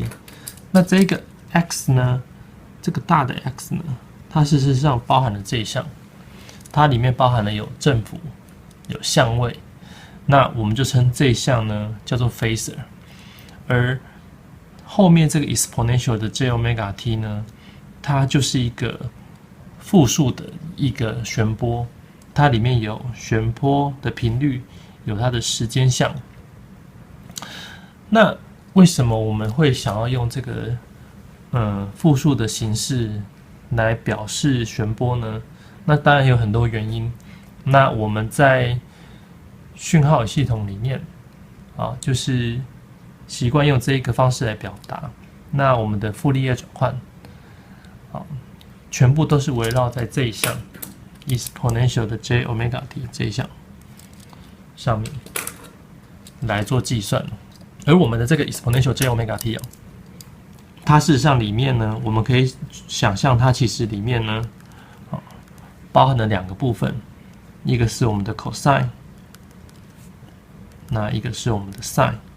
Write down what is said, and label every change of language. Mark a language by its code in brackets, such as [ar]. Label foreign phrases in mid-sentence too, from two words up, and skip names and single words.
[zh] 那這個 x 呢，這個大的 x 呢，它事實上包含了這一項，它裡面包含了有振幅、有相位，那我們就稱這一項呢叫做 phasor。而後面這個 exponential 的 [en] j omega t [zh] 呢，它就是一個複數的一個旋波，它裡面有旋波的頻率，有它的時間項。那為什麼我們會想要用這個複數的形式來表示旋波呢？那當然有很多原因。那我們在訊號系統裡面就是習慣用這一個方式來表達。那我們的傅立葉轉換全部都是圍繞在這一項 exponential 的 [en] j omega t [zh] 這一項上面來做計算。而我們的這個 [en] exponential j omega t [zh] 它事實上裡面呢，我們可以想象它其實裡面呢，包含了兩個部分，一個是我們的 cosine， 那一個是我們的 sin。